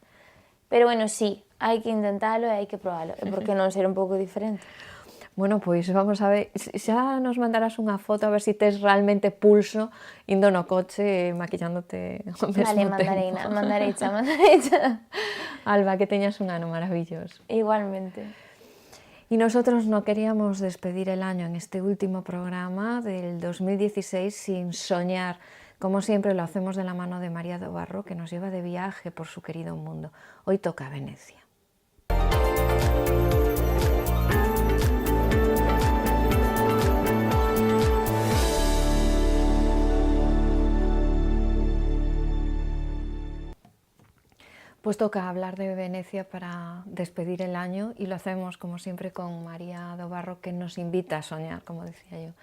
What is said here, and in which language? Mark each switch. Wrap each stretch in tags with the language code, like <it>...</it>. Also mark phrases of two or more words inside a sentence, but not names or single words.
<gl>Pero bueno, sí, hai que intentalo e hai que probalo, e por que non ser un pouco diferente? Bueno, pois vamos a ver, xa nos mandarás unha foto a ver se tes realmente pulso indo no coche maquillándote ao mesmo tempo. Mandarei xa. Alba, que teñas un ano maravilloso. Igualmente.</gl> <es>Y nosotros no queríamos despedir el año en este último programa del 2016 sin soñar. Como siempre lo hacemos de la mano de María Dobarro, que nos lleva de viaje por su querido mundo. Hoy toca Venecia. Pues toca hablar de Venecia para despedir el año y lo hacemos como siempre con María Dobarro, que nos invita a soñar, como decía yo.</es>